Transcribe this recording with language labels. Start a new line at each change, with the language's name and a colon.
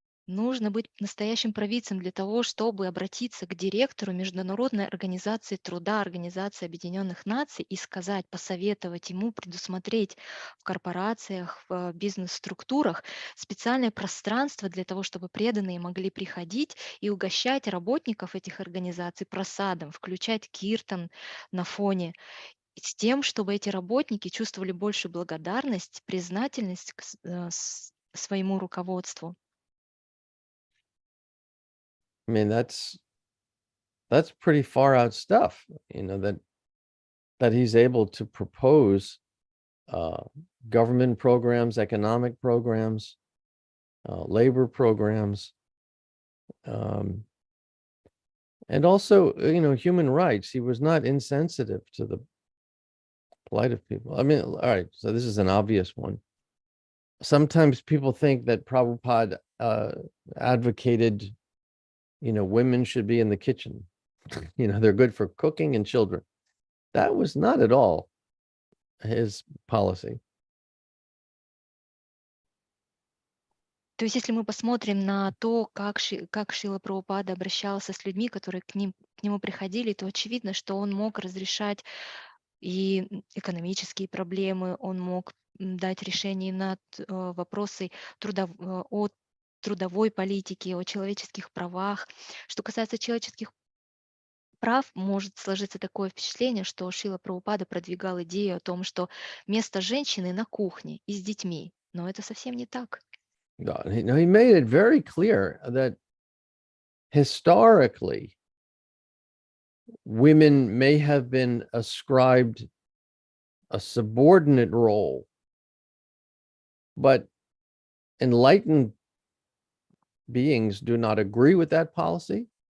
Russian: нужно быть настоящим провидцем для того, чтобы обратиться к директору Международной организации труда, Организации Объединенных Наций и сказать, посоветовать ему предусмотреть в корпорациях, в бизнес-структурах специальное пространство для того, чтобы преданные могли приходить и угощать работников этих организаций просадом, включать киртан на фоне, и с тем, чтобы эти работники чувствовали большую благодарность, признательность своему руководству.
English: I mean, that's pretty far out stuff, that he's able to propose uh, government programs, economic programs, labor programs, um, and also, human rights. He was not insensitive to the plight of people. I mean, all right, so this is an obvious one. Sometimes people think that Prabhupada advocated, women should be in the kitchen. They're good for cooking and children. That was not at all his policy.
Russian: То есть, если мы посмотрим на то, как Шрила Прабхупада обращался с людьми, которые к нему приходили, то очевидно, что он мог разрешать и экономические проблемы, он мог дать решение на вопросы о трудовой политике, о человеческих правах. Что касается человеческих прав, может сложиться такое впечатление, что Шрила Прабхупада продвигал идею о том, что место женщины на кухне и с детьми. Но это совсем не так.
English: No, he made it very clear that historically, women may have been ascribed a subordinate role, but enlightened beings do not agree with that policy.